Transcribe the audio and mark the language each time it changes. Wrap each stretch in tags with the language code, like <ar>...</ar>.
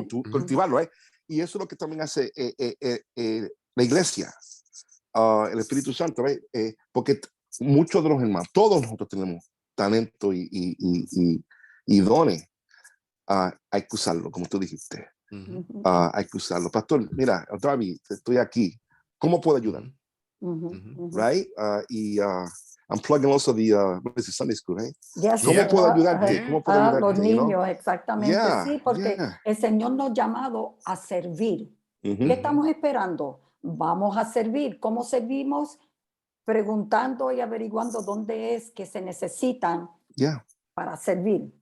<es>cultivarlo, y eso es lo que también hace la iglesia, el Espíritu Santo, porque muchos de los hermanos, todos nosotros tenemos talento y dones. Hay que usarlo, como tú dijiste. Hay que usarlo. Pastor, mira, otra vez estoy aquí. ¿Cómo puedo ayudar? Right?</es> <en>I'm plugging also the Sunday school, right? Yes,</en> <es>¿Cómo puedo ayudarte? ¿Cómo puedo ayudarte? Los niños, exactamente.</es> <en>Yeah,</en> <es>sí, porque el Señor nos ha llamado a servir. ¿Qué estamos esperando? Vamos a servir. ¿Cómo servimos? Preguntando y averiguando dónde es que se necesitan para servir.</es>